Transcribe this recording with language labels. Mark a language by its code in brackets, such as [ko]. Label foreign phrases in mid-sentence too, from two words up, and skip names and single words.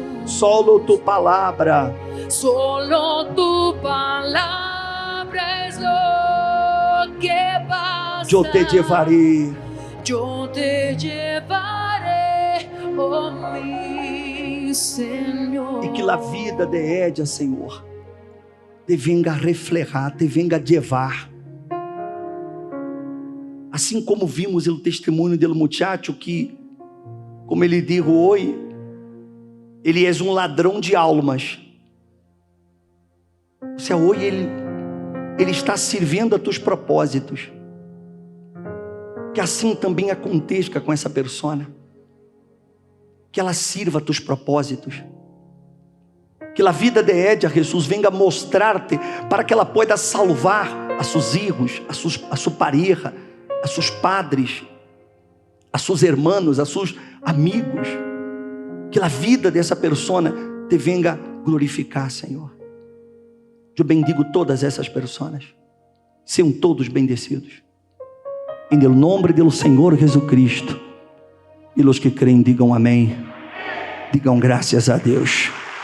[es] Solo tu palavra. Solo tu palabra es lo que basta. Yo te llevaré. Yo te llevaré, oh mi Señor. [pt] E que a vida de Edia, Senhor, [es] te venga a reflejar, te venga a llevar. [pt] Assim como vimos no testemunho do muchacho que, como ele disse hoje, ele é um ladrão de almas. [es] O sea, [pt] hoje ele está servindo a teus propósitos. Que assim também aconteça com essa persona. Que ela sirva a teus propósitos. Que a vida de Edia, Jesus, venga mostrar-te para que ela possa salvar a seus filhos, a sua pareja, a seus padres, a seus hermanos, a seus amigos. Que a vida dessa persona te venga glorificar, Senhor. Eu bendigo todas essas pessoas. Sejam todos bendecidos. Em nome do Senhor Jesus Cristo. E os que creem, digam amém. Digam graças a Deus.